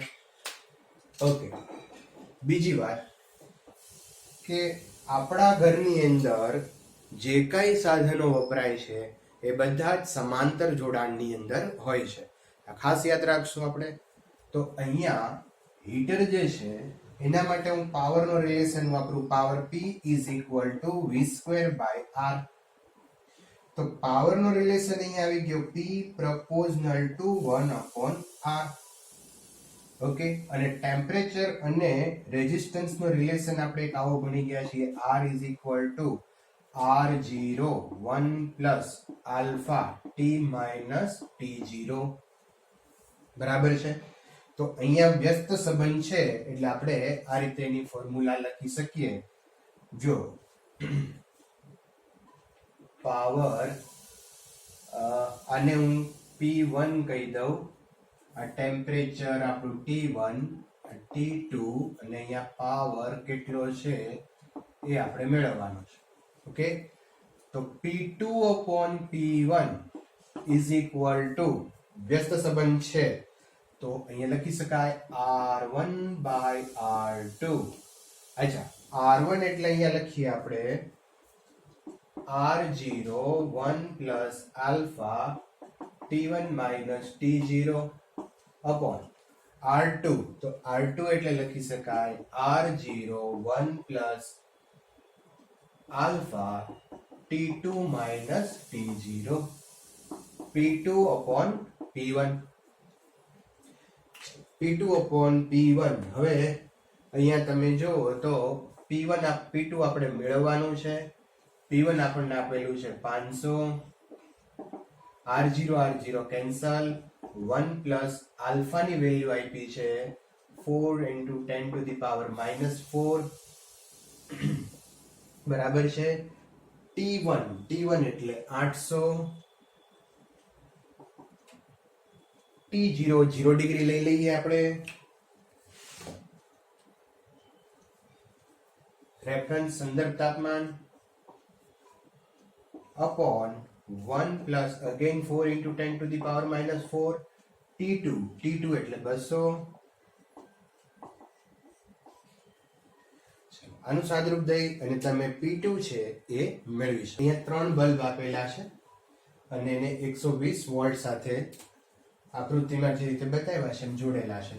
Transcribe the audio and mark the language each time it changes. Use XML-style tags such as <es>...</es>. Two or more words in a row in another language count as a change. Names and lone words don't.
<gu>ઓકે, બીજી વાત કે આપણા ઘરની અંદર જે કઈ સાધનો વપરાય છે એ બધા જ સમાંતર જોડાણની અંદર હોય છે. ખાસ યાદ રાખશું આપણે. તો અહીંયા હીટર જે છે એના માટે હું પાવરનો રિલેશન વાપરું.</gu> <en>પાવર P is equal to V² by R.</en> <gu>તો પાવરનો રિલેશન અહીંયા આવી ગયો</gu> <en>P proportional to 1/R.</en> <gu>ઓકે, અને ટેમ્પરેચર અને રેઝિસ્ટન્સનો રિલેશન આપણે એક આવો ભણી ગયા છીએ.</gu> <en>R is equal to R0 1 plus alpha T minus T0.</en> <gu>બરાબર છે. તો અહીંયા વ્યસ્ત સંબંધ છે એટલે આપણે આ રીતે એની ફોર્મ્યુલા લખી શકીએ. જો પાવર આને હું P1 કહી દઉં, આ ટેમ્પરેચર આપણું T1, T2 અને અહીંયા પાવર કેટલો છે એ આપણે મેળવવાનો છે. ઓકે, તો</gu> <en>P2 upon P1 is equal to</en> <gu>વ્યસ્ત સંબંધ છે તો અહીંયા લખી શકાય</gu> <en>R1 by R2.</en> <gu>અચ્છા, R1 એટલે અહીંયા લખીએ આપણે</gu> <en>R0 1 plus alpha T1 minus T0 upon R2.</en> <gu>તો R2 એટલે લખી શકાય</gu> <en>R0 1 plus alpha T2 minus T0. P2 upon P1. P2 upon P1.</en> <gu>હવે અહીંયા તમે જુઓ તો P2 આપણે મેળવવાનું છે. P1 આપણને આપેલું છે 500. R0 કેન્સલ. 1 પ્લસ આલ્ફાની વેલ્યુ આપી છે</gu> <en>4 into 10 to the power minus 4.</en> <gu>બરાબર છે. T1 એટલે 800. T0 0 ડિગ્રી લઈ લઈએ આપણે. રેફરન્સ સંદર્ભ તાપમાન</gu> <en>upon 1 plus again 4 into 10 to the power minus 4</en> <gu>T2 એટલે 200. આનું સાદરૂપ દઈ અને તમે P2 છે એ મેળવી શકો. અહીંયા 3 બલ્બ આપેલા છે અને એને 120 વોલ્ટ સાથે આકૃતિમાં જે રીતે બતાવ્યા છે એમ જોડેલા છે.</gu>